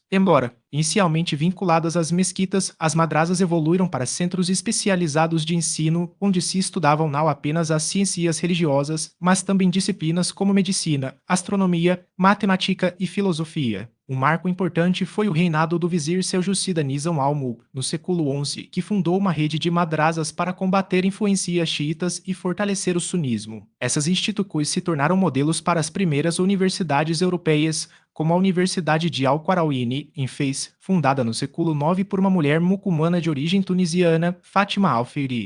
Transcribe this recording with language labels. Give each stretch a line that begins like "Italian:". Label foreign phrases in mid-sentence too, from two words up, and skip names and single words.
Portuguese: Embora inicialmente vinculadas às mesquitas, as madrasas evoluíram para centros especializados de ensino, onde se estudavam não apenas as ciências religiosas, mas também disciplinas como medicina, astronomia, matemática e filosofia. Um marco importante foi o reinado do vizir Seljúcida Nizam al-Mulk, no século XI, que fundou uma rede de madrasas para combater influências xiitas e fortalecer o sunismo. Essas instituições se tornaram modelos para as primeiras universidades europeias, como a Universidade de Al-Qarawiyyin, em Fez, fundada no século IX por uma mulher muçulmana de origem tunisiana, Fátima Al-Fihri.